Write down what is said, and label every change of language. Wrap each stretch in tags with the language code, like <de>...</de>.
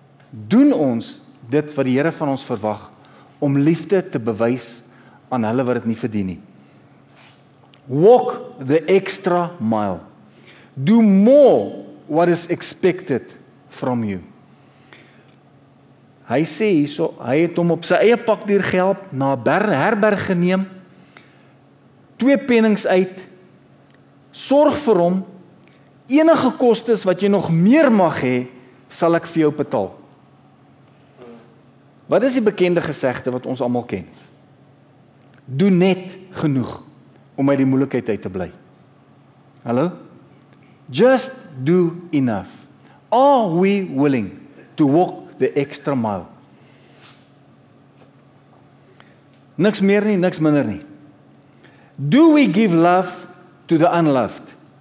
<af>Doen ons dit wat die Here van ons verwag om liefde te bewys aan hulle wat dit nie verdien nie?</af> <en>Walk the extra mile. Do more what is expected from you.</en> <af>Hy sê hierso, hy het hom op sy eie pakdier gehelp, na 'n herberg geneem, 2 pennings uit, sorg vir hom, enige kostes wat jy nog meer mag hê, sal ek vir jou betaal. Wat is die bekende gesegde wat ons almal ken? Doe net genoeg om uit die moeilikheid uit te bly.</af> <en>Hallo? Just do enough. Are we willing to walk the extra mile?</en> <af>Niks meer nie, niks minder nie.</af> <en>Do we give love to the unloved?</en>